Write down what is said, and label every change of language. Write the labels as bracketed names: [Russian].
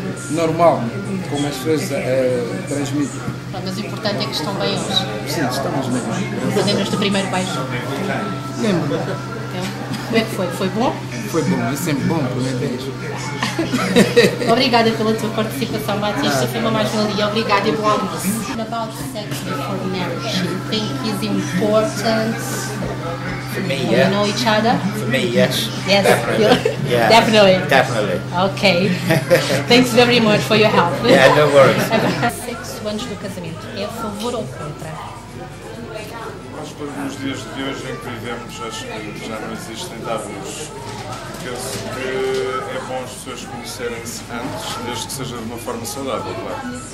[Portuguese] normal, como as pessoas transmitem. Pronto, mas o importante é que estão bem hoje. Sim, estamos bem. Lembras do primeiro beijo? Lembro. Como é que foi? Foi bom? Foi bom, é sempre bom o primeiro beijo. Obrigada pela tua participação, Batista. Foi uma mais-valia. Obrigada e bom almoço. [English] About sex before marriage, you think is important? For me, When yeah. you know each other? For me, yes. Yes. Definitely. Yeah. Definitely. Definitely. Ok. Thanks very much for your help. Yeah, no worries. [Portuguese] Sexo antes do casamento, é a favor ou contra? Acho que nos dias de hoje em que vivemos, acho que já não existem tabus. Penso que é bom as pessoas conhecerem-se antes, desde que seja de uma forma saudável, claro.